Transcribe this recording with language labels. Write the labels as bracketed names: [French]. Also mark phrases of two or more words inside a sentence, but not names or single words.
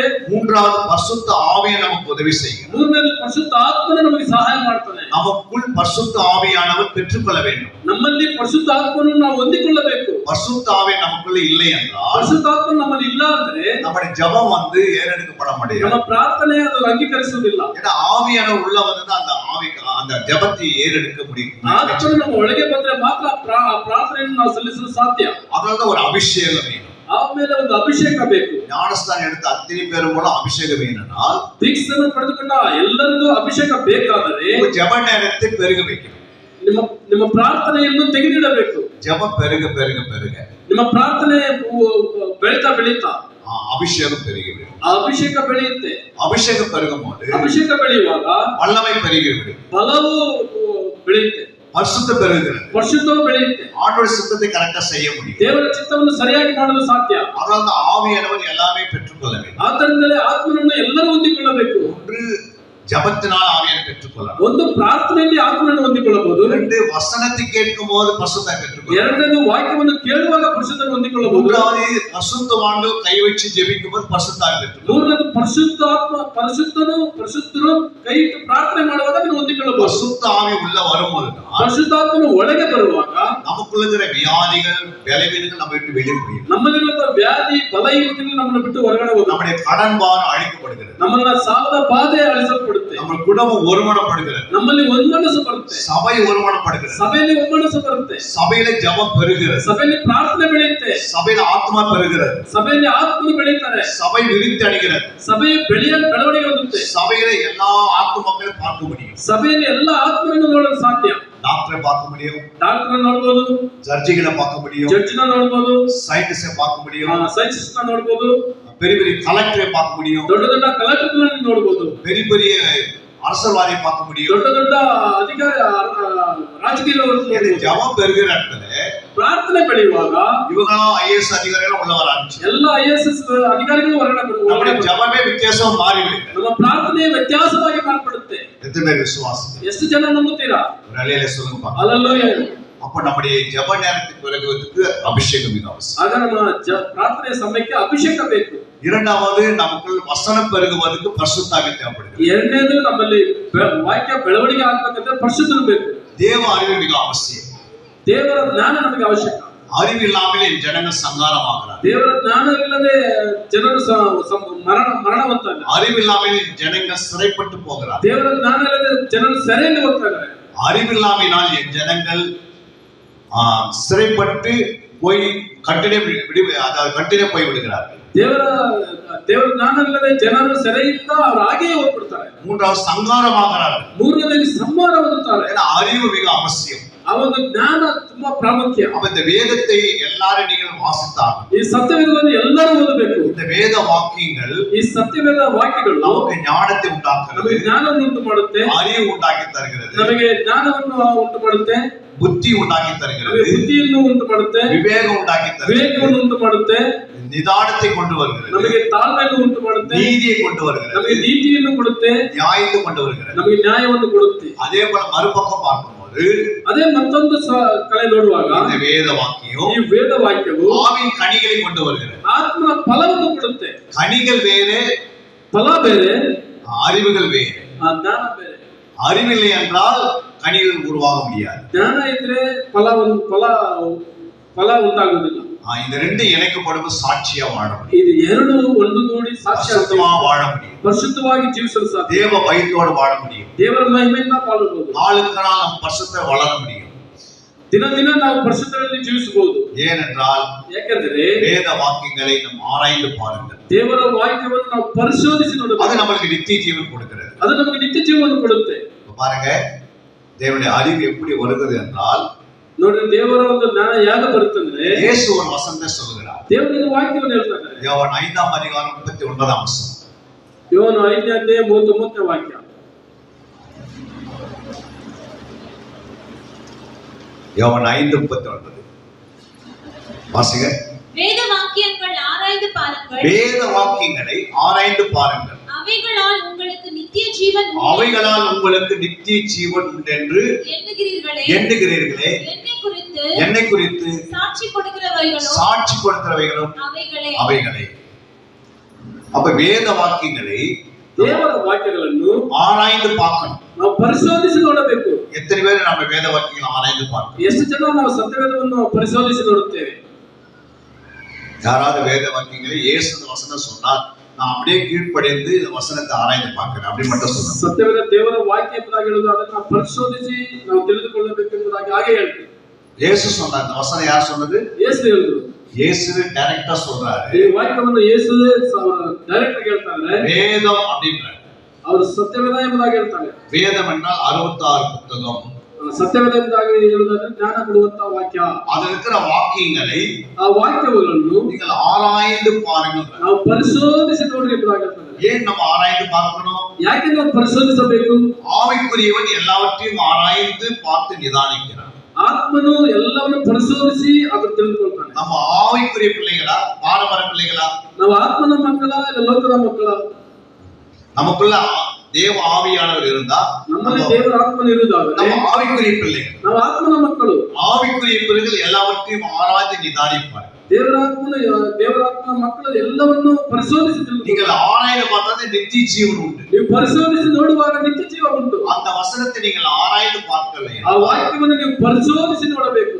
[Tamil] மூன்றாவது, பரிசுத்த ஆவியை நமக்கு உதவி செய்யும். [Kannada] ಮೂರನೇದು, ಪರಿಶುದ್ಧ ಆತ್ಮನು ನಮಗೆ ಸಹಾಯ ಮಾಡ್ತಾನೆ. [Tamil] நமக்குள் பரிசுத்த ஆவியானவர் பெற்றுக்கொள்ள வேண்டும். [Kannada] ನಮ್ಮಲ್ಲಿ ಪರಿಶುದ್ಧ ಆತ್ಮನನ್ನು ನಾವು ಹೊಂದಿಕೊಳ್ಳಬೇಕು. [Tamil] பரிசுத்த ஆவி நமக்குள்ள இல்லை என்றால், [Kannada] ಪರಿಶುದ್ಧ ಆತ್ಮ ನಮ್ಮಲ್ಲಿ ಇಲ್ಲ ಅಂದ್ರೆ [Tamil] நம்முடைய ஜெபம் ஏறெடுக்கப்பட முடியாது. [Kannada] ನಮ್ಮ ಪ್ರಾರ್ಥನೆ ಅದು ಅಂಗೀಕರಿಸುವುದಿಲ್ಲ. [Tamil] ஏன்னா ஆவியானவர் உள்ள வந்து அந்த ஆவிக்கு அந்த ஜெபத்தை ஏறெடுக்க முடியும். [Kannada] ಆತ್ಮನು ನಮ್ಮ ಒಳಗೆ ಬಂದ್ರೆ ಮಾತ್ರ ಪ್ರಾರ್ಥನೆಯನ್ನು ನಾವು ಸಲ್ಲಿಸಲು ಸಾಧ್ಯ. [Tamil] அதனால ஒரு அபிஷேகம் வேணும். [Kannada] ಆಮೇಲೆ ಒಂದು ಅಭಿಷೇಕ ಬೇಕು. [Tamil] ஞானஸ்தானம் எடுத்த அத்தனை பேரும் மூலம் அபிஷேகம் வேணும்னா, [Kannada] ದೀಕ್ಷೆಯನ್ನು ಪಡೆದುಕೊಂಡ ಎಲ್ಲರಿಗೂ ಅಭಿಷೇಕ ಬೇಕಾದರೆ [Tamil] ஜெப நேரத்தை பெருக வைக்கணும். [Kannada] ನಿಮ್ಮ ಪ್ರಾರ್ಥನೆಯನ್ನು ತೆಗೆದಿಡಬೇಕು. [Tamil] ஜெபம் பெருக பெருக பெருக [Kannada] ನಿಮ್ಮ ಪ್ರಾರ್ಥನೆ ಬೆಳೀತಾ ಬೆಳೀತಾ [Tamil] அபிஷேகம் பெருகிறது. [Kannada] ಆ ಅಭಿಷೇಕ ಬೆಳೆಯುತ್ತೆ. [Tamil] அபிஷேகம் பெருகும் போது [Kannada] ಅಭಿಷೇಕ ಬೆಳೆಯುವಾಗ [Tamil] வல்லமை பெருகிறது. [Kannada] ಬಲವು ಬೆಳೆಯುತ್ತೆ. [Tamil] பரிசுத்த பெருகிறது. [Kannada] ಪರಿಶುದ್ಧವು ಬೆಳೆಯುತ್ತೆ. [Tamil] ஆண்டவருடைய சித்தத்தை கரெக்டா செய்ய முடியும். [Kannada] ದೇವರ ಚಿತ್ತವನ್ನು ಸರಿಯಾಗಿ ಮಾಡಲು ಸಾಧ್ಯ. [Tamil] அதனால தான் ஆவியானவர் எல்லாமே பெற்றுக்கொள்ள வேண்டும். [Kannada] ಆದ್ದರಿಂದಲೇ ಆತ್ಮನನ್ನು ಎಲ್ಲರೂ ಹೊಂದಿಕೊಳ್ಳಬೇಕು. [Tamil] ஒன்று ஜெபத்தினால் ஆவியை பெற்றுக்கொள்ளலாம். [Kannada] ಒಂದು ಪ್ರಾರ್ಥನೆಯಲ್ಲಿ ಆತ್ಮನನ್ನು ಹೊಂದಿಕೊಳ್ಳಬಹುದು. [Tamil] ரெண்டு வசனத்தை கேட்கும்போது பரிசுத்தத்தை பெற்றுக்கொள்ளலாம். [Kannada] ಎರಡನೇದು ವಾಕ್ಯವನ್ನು ಕೇಳುವಾಗ ಪರಿಶುದ್ಧವನ್ನು ಹೊಂದಿಕೊಳ್ಳಬಹುದು. [Tamil] மூன்றாவது பரிசுத்தவான்கள் கை வச்சு ஜெபிக்கும்போது பரிசுத்தத்தை பெற்றுக்கொள்ளலாம். [Kannada] ಮೂರನೇದು ಪರಿಶುದ್ಧರು ಕೈ ಇಟ್ಟು ಪ್ರಾರ್ಥನೆ ಮಾಡುವಾಗ ಅದನ್ನು ಹೊಂದಿಕೊಳ್ಳಬಹುದು. [Tamil] பரிசுத்த ஆவி உள்ள வரும்போது [Kannada] ಪರಿಶುದ್ಧಾತ್ಮನು ಒಳಗೆ ಬರುವಾಗ [Tamil] நமக்குள்ள இருக்கிற வியாதிகள் பலவீனங்கள் நம்ம விட்டு வெளியே போயிடும். [Kannada] ನಮ್ಮಲ್ಲಿರುವ ವ್ಯಾಧಿ ಬಲಹೀನತೆಗಳು ನಮ್ಮನ್ನು ಬಿಟ್ಟು ಹೊರಗಡೆ ಹೋಗುತ್ತೆ. [Tamil] நம்முடைய கடன் பாரம் அழிக்கப்படுகிறது. [Kannada] ನಮ್ಮನ್ನ ಸಾಲದ ಬಾಧೆ ಅಳಿಸಲ್ಪಡುತ್ತೆ. [Tamil] நம்ம குடும்பம் ஒருமனப்படுகிறது. [Kannada] ನಮ್ಮಲ್ಲಿ ಒಮ್ಮನಸ್ಸು ಬರುತ್ತೆ. [Tamil] சபை ஒருமனப்படுகிறது. [Kannada] ಸಭೆಯಲ್ಲಿ ಒಮ್ಮನಸ್ಸು ಬರುತ್ತೆ. [Tamil] சபையில ஜெபம் பெருகிறது. [Kannada] ಸಭೆಯಲ್ಲಿ ಪ್ರಾರ್ಥನೆ ಬೆಳೆಯುತ್ತೆ. [Tamil] சபையில ஆத்மா பெருகிறது. [Kannada] ಸಭೆಯಲ್ಲಿ ಆತ್ಮನು ಬೆಳೀತಾರೆ. [Tamil] சபை விருத்தி அடைகிறது. [Kannada] ಸಭೆಯ ಬೆಳವಣಿಗೆ ಹೊಂದುತ್ತೆ. [Tamil] சபையில எல்லா ஆத்மாக்களையும் பார்க்க முடியும். [Kannada] ಸಭೆಯಲ್ಲಿ ಎಲ್ಲ ಆತ್ಮರನ್ನು ನೋಡಲು ಸಾಧ್ಯ. [Tamil] டாக்டரை பார்க்க முடியும். [Kannada] ಡಾಕ್ಟರ್ ನೋಡಬಹುದು. [Tamil] சர்ஜிகளை பார்க்க முடியும். [Kannada] ಜಡ್ಜ್ನ ನೋಡಬಹುದು. [Tamil] சயின்டிஸ்டை பார்க்க முடியும். [Kannada] ಸೈನ್ಸಿಸ್ಟ್ನ ನೋಡಬಹುದು. [Tamil] பெரிய பெரிய கலெக்டரை பார்க்க முடியும். [Kannada] ದೊಡ್ಡ ದೊಡ್ಡ ಕಲೆಕ್ಟರ್ಗಳನ್ನು ನೋಡಬಹುದು. [Tamil] பெரிய பெரிய அரசியல்வாதியை பார்க்க முடியும். [Kannada] ದೊಡ್ಡ ದೊಡ್ಡ ಅಧಿಕಾರಿ ರಾಜಕೀಯವನ್ನು [Tamil] ஜெபம் பெருகிற இடத்துல [Kannada] ಪ್ರಾರ್ಥನೆ ಬೆಳೆಯುವಾಗ [Tamil] இவங்களும் ஐஏஎஸ் அதிகாரிகளும் உள்ள வர ஆரம்பிச்சு. [Kannada] ಎಲ್ಲ ಐಎಎಸ್ ಅಧಿಕಾರಿಗಳು ಹೊರಗಡೆ [Tamil] நம்முடைய ஜெபமே வித்தியாசம் மாறிவிடுது. [Kannada] ನಮ್ಮ ಪ್ರಾರ್ಥನೆ ವ್ಯತ್ಯಾಸವಾಗಿ ಮಾರ್ಪಡುತ್ತೆ. [Tamil] எத்தனை பேர் விசுவாசம்? [Kannada] ಎಷ್ಟು ಜನ ನಂಬುತ್ತೀರಾ? [Tamil] ஒரு அலையில சொல்லுங்க பாக்கலாம். அல்லேலூயா. அப்ப நம்முடைய ஜெப நேரத்துக்கு பிறகுவதற்கு அபிஷேகம் மிக அவசியம். [Kannada] ಆಗ ನಮ್ಮ ಪ್ರಾರ್ಥನೆ ಸಮಯಕ್ಕೆ ಅಭಿಷೇಕ ಬೇಕು. [Tamil] இரண்டாவது நமக்குள் வசனம் பெருகுவதற்கு பரிசுத்தாவி தேவைப்படுகிறது. [Kannada] ಎರಡನೇದು ನಮ್ಮಲ್ಲಿ ವಾಕ್ಯ ಬೆಳವಣಿಗೆ ಆಗಬೇಕಂದ್ರೆ ಪರಿಶುದ್ಧರು ಬೇಕು. [Tamil] தேவ அறிவு மிக அவசியம். [Kannada] ದೇವರ ಜ್ಞಾನ ನಮಗೆ ಅವಶ್ಯಕ. [Tamil] அறிவு இல்லாமல் என் ஜனங்கள் சங்காரமாகிறார். [Kannada] ದೇವರ ಜ್ಞಾನ ಇಲ್ಲದೆ ಜನರು ಮರಣವಂತಾಗ. [Tamil] அறிவு இல்லாமல் என் ஜனங்கள் சிறைப்பட்டு போகிறார். [Kannada] ದೇವರ ಜ್ಞಾನ ಇಲ್ಲದೆ ಜನರು ಸೆರೆಯಲ್ಲಿ ಹೋಗ್ತಾರೆ. [Tamil] அறிவு இல்லாமல் என் ஜனங்கள் சிறைப்பட்டு போய் கட்டிலே போய் விடுகிறார்கள். [Kannada] ದೇವರ ಜ್ಞಾನ ಇಲ್ಲದೆ ಜನರು ಸೆರೆಯಿಂದ ಅವರು ಹಾಗೆಯೇ ಹೋಗ್ಬಿಡ್ತಾರೆ. [Tamil] மூன்றாவது சங்காரமாகிறார்கள். [Kannada] ಮೂರನೇದಾಗಿ ಸಂಹಾರ ಹೊಂದುತ್ತಾರೆ. [Tamil] அறிவு மிக அவசியம். [Kannada] ಆ ಒಂದು ಜ್ಞಾನ ತುಂಬಾ ಪ್ರಾಮುಖ್ಯ. [Tamil] அப்ப இந்த வேதத்தை எல்லாரும் நீங்கள் வாசித்தாங்க. [Kannada] ಈ ಸತ್ಯವೇದವನ್ನು ಎಲ್ಲರೂ ಓದಬೇಕು. [Tamil] இந்த வேத வாக்கியங்கள் [Kannada] ಈ ಸತ್ಯವೇದ ವಾಕ್ಯಗಳು [Tamil] நமக்கு ஞானத்தை உண்டாக்குகிறது. [Kannada] ನಮಗೆ ಜ್ಞಾನವನ್ನು ಉಂಟು ಮಾಡುತ್ತೆ. [Tamil] அறிவு உண்டாக்கி தருகிறது. [Kannada] ನಮಗೆ ಜ್ಞಾನವನ್ನು ಉಂಟು ಮಾಡುತ್ತೆ. [Tamil] புத்தி உண்டாக்கி தருகிறது. [Kannada] ಬುದ್ಧಿಯನ್ನು ಉಂಟು ಮಾಡುತ್ತೆ. [Tamil] விவேகம் உண்டாக்கி தருகிறது. [Kannada] ವಿವೇಕವನ್ನು ಉಂಟು ಮಾಡುತ್ತೆ. [Tamil] நிதானத்தை கொண்டு வருகிறது. [Kannada] ನಮಗೆ ತಾಳ್ಮೆಯನ್ನು ಉಂಟು ಮಾಡುತ್ತೆ. [Tamil] நீதியை கொண்டு வருகிறது. [Kannada] ನಮಗೆ ನೀತಿಯನ್ನು ಕೊಡುತ್ತೆ. [Tamil] நியாயத்தை கொண்டு வருகிறது. [Kannada] ನಮಗೆ ನ್ಯಾಯವನ್ನು ಕೊಡುತ್ತೆ. [Tamil] அதே போல மறுபக்கம் பார்க்கும்போது [Kannada] ಅದೇ ಮತ್ತೊಂದು ಕಡೆ ನೋಡುವಾಗ [Tamil] இந்த வேத வாக்கியம் [Kannada] ಈ ವೇದ ವಾಕ್ಯವು [Tamil] ஆவியின் கனிகளை கொண்டு வருகிறது. [Kannada] ಆತ್ಮನ ಫಲವನ್ನು ಕೊಡುತ್ತೆ. [Tamil] கனிகள் வேறு, [Kannada] ಫಲ ಬೇರೆ, [Tamil] அறிவுகள் வேறு. [Kannada] ಜ್ಞಾನ ಬೇರೆ. [Tamil] அறிவில்லை என்றால் கனிகள் உருவாக முடியாது. [Kannada] ಜ್ಞಾನ ಇದ್ರೆ ಫಲ ಉಂಟಾಗುವುದಿಲ್ಲ. [Tamil] இந்த ரெண்டு இணைக்கப்படும் சாட்சியா வாழ முடியும். [Kannada] ಇದು ಎರಡು ಒಂದುಗೂಡಿ [Tamil] சாட்சியா வாழ முடியும். [Kannada] ಪರಿಶುದ್ಧವಾಗಿ ಜೀವಿಸಲು ಸಾಧ್ಯ. [Tamil] தேவ பயத்தோடு வாழ முடியும். [Kannada] ದೇವರ ಮಹಿಮೆಯಿಂದ ಬಾಳಬಹುದು. [Tamil] நாளுக்கு நாள் நம் பரிசுத்த வளர முடியும். [Kannada] ದಿನ ದಿನ ನಾವು ಪರಿಶುದ್ಧರಲ್ಲಿ ಜೀವಿಸಬಹುದು. [Tamil] ஏனென்றால் [Kannada] ಯಾಕಂದ್ರೆ [Tamil] வேத வாக்கியங்களை நாம் ஆராய்ந்து பாருங்கள். [Kannada] ದೇವರ ವಾಕ್ಯವನ್ನು ನಾವು ಪರಿಶೋಧಿಸಿ ನೋಡಬೇಕು. [Tamil] அது நமக்கு நித்திய ஜீவன் கொடுக்கிறது. [Kannada] ಅದು ನಮಗೆ ನಿತ್ಯ ಜೀವನ ಕೊಡುತ್ತೆ. [Tamil] பாருங்க, தேவனுடைய அறிவு எப்படி வருகிறது என்றால் [Kannada] ನೋಡ್ರಿ, ದೇವರ ಒಂದು ಜ್ಞಾನ ಯಾಗ ಬರುತ್ತಂದ್ರೆ [Tamil] இயேசு ஒரு வசனத்தை சொல்கிறார். [Kannada] ದೇವರ ವಾಕ್ಯವನ್ನು ಹೇಳ್ತಾರೆ. [Tamil] யோவான் 5ஆம் அதிகாரம் 39ஆம் வசனம். [Kannada] ಯೋಹಾನ 5ನೇ ಅಧ್ಯಾಯ 39ನೇ ವಾಕ್ಯ. [Tamil] யோவான் 5:39 வாசிங்க. வேத வாக்கியங்கள் ஆராய்ந்து பாருங்கள். வேத வாக்கியங்களை ஆராய்ந்து பாருங்கள். அவைகளால் உங்களுக்கு நித்திய ஜீவன் உண்டு. அவைகளால் உங்களுக்கு நித்திய ஜீவன் உண்டு என்று எண்ணுகிறீர்களே. என்னை குறித்து சாட்சி கொடுக்கிறவைகளும் அவைகளே. அப்ப வேத வாக்கியங்களை [Kannada] ದೇವರ ವಾಕ್ಯಗಳನ್ನು [Tamil] ஆராய்ந்து பார்க்கணும். [Kannada] ನಾವು ಪರಿಶೋಧಿಸಿ ನೋಡಬೇಕು. [Tamil] எத்தனை பேர் நம்ம வேத வாக்கியங்களை ஆராய்ந்து பார்க்கணும்? [Kannada] ಎಷ್ಟು ಜನ ನಾವು ಸತ್ಯವೇದವನ್ನು ಪರಿಶೋಧಿಸಿ ನೋಡುತ್ತೇವೆ? [Tamil] யாராவது வேத வாக்கியங்களை இயேசு வசனம் சொன்னார், நான் அப்படியே கீழ்ப்படிந்து இந்த வசனத்தை ஆராய்ந்து பார்க்கிறேன் அப்படி மட்டும் சொல்றேன். [Kannada] ಸತ್ಯವೇದ ದೇವರ ವಾಕ್ಯ ಎಂಬುದಾಗಿ ಹೇಳುವುದು ಅದನ್ನು ಪರಿಶೋಧಿಸಿ ನಾವು ತಿಳಿದುಕೊಳ್ಳಬೇಕು ಎಂಬುದಾಗಿ ಹಾಗೆ ಹೇಳ್ತೀವಿ. [Tamil] இயேசு சொன்னார். இந்த வசனம் யார் சொன்னது? [Kannada] ಯೇಸು ಹೇಳಿದ್ರು. [Tamil] இயேசு டைரக்டா சொல்றாரு. [Kannada] ಈ ವಾಕ್ಯವನ್ನು ಯೇಸು ಡೈರೆಕ್ಟ್ ಆಗಿ ಹೇಳ್ತಾರೆ. [Tamil] வேதம் அப்படின்றாரு. [Kannada] ಅವರು ಸತ್ಯವೇದ ಎಂಬುದಾಗಿ ಹೇಳ್ತಾರೆ. [Tamil] வேதம் என்றால் 66 புத்தகம். [Kannada] ಸತ್ಯವೇದದಿಂದಾಗಿ ಹೇಳುವುದಾದ್ರೆ ಜ್ಞಾನ ಕೊಡುವಂತ ವಾಕ್ಯ. [Tamil] அது இருக்கிற வாக்கியங்களை [Kannada] ಆ ವಾಕ್ಯಗಳನ್ನು [Tamil] நீங்கள் ஆராய்ந்து பாருங்கள். [Kannada] ನಾವು ಪರಿಶೋಧಿಸಿ ನೋಡ್ರಿ ಎಂಬುದಾಗಿರ್ತದೆ. [Tamil] ஏன் நம்ம ஆராய்ந்து பார்க்கணும்? [Kannada] ಯಾಕೆ ನಾವು ಪರಿಶೋಧಿಸಬೇಕು? [Tamil] ஆவிக்குரியவன் எல்லாவற்றையும் ஆராய்ந்து பார்த்து நிதானிக்கிறான். [Kannada] ಆತ್ಮನು ಎಲ್ಲವನ್ನು ಪರಿಶೋಧಿಸಿ ಅದನ್ನು ತಿಳಿದುಕೊಳ್ತಾನೆ. [Tamil] நம்ம ஆவிக்குரிய பிள்ளைகளா பாரம்பர பிள்ளைகளா? [Kannada] ನಾವು ಆತ್ಮನ ಮಕ್ಕಳ ಇಲ್ಲ ಲೋಕದ ಮಕ್ಕಳ? [Tamil] நமக்குள்ள தேவ ஆவியானவர் இருந்தா [Kannada] ನಮ್ಮಲ್ಲಿ ದೇವರ ಆತ್ಮನ ಇರುವುದಾದರೆ [Tamil] நம்ம ஆவிக்குரிய பிள்ளைகள். [Kannada] ನಾವು ಆತ್ಮನ ಮಕ್ಕಳು. [Tamil] ஆவிக்குரிய பிள்ளைகள் எல்லாவற்றையும் ஆராய்ந்து நிதானிப்பார். [Kannada] ದೇವರಾತ್ಮನ ಮಕ್ಕಳು ಎಲ್ಲವನ್ನು ಪರಿಶೋಧಿಸಿ ತಿಳಿದುಕೊಳ್ಳಿ. [Tamil] நீங்கள் ஆராய்ந்து பார்த்தாலே நித்திய ஜீவன் உண்டு. [Kannada] ನೀವು ಪರಿಶೋಧಿಸಿ ನೋಡುವಾಗ ನಿತ್ಯ ಜೀವ ಉಂಟು. [Tamil] அந்த வசனத்தை நீங்கள் ஆராய்ந்து பார்க்கலை, [Kannada] ಆ ವಾಕ್ಯವನ್ನು ನೀವು ಪರಿಶೋಧಿಸಿ ನೋಡಬೇಕು.